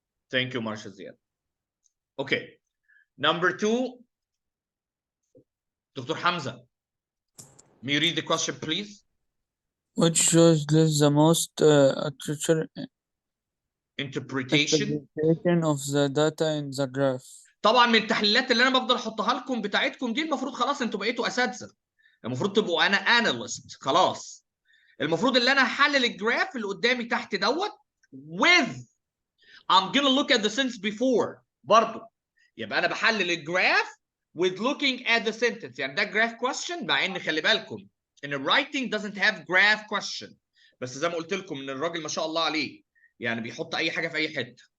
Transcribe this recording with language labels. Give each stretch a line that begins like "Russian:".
English: Thank you, Marsha Ziad. Okay. Number 2, Dr. Hamza. May you read the question, please? Which shows lists the most accurate Interpretation of the data in the graph.
Arabic: طبعا من التحليلات اللي انا بفضل احطها لكم بتاعتكم دي المفروض خلاص انتوا بقيتوا اساتذه. المفروض تبقوا انا اناليست خلاص. المفروض اللي انا هحلل الجراف اللي قدامي تحت دوت
English: with I'm gonna look at the sentence before
Arabic: برضه. يبقى انا بحلل الجراف
English: with looking at the sentence.
Arabic: يعني ده graph question مع ان خلي بالكم ان
English: writing doesn't have graph question.
Arabic: بس زي ما قلت لكم ان الراجل ما شاء الله عليه يعني بيحط اي حاجه في اي حته.